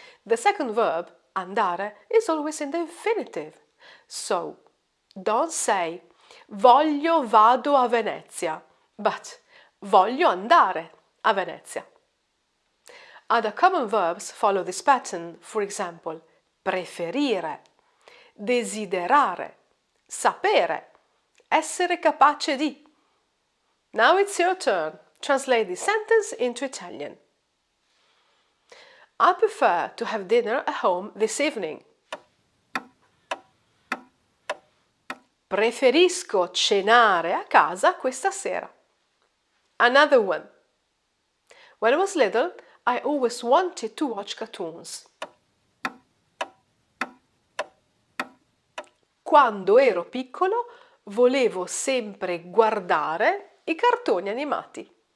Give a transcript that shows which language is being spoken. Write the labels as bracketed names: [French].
[English] The second verb, andare, is always in the infinitive. So, don't say [Italian] voglio vado a Venezia, [English] but [Italian] voglio andare a Venezia. [English] Other common verbs follow this pattern, for example, preferire, desiderare, sapere, essere capace di. Now it's your turn. Translate this sentence into Italian. I prefer to have dinner at home this evening. [Italian] Preferisco cenare a casa questa sera. [English] Another one. When I was little, I always wanted to watch cartoons. [Italian] Quando ero piccolo, volevo sempre guardare i cartoni animati.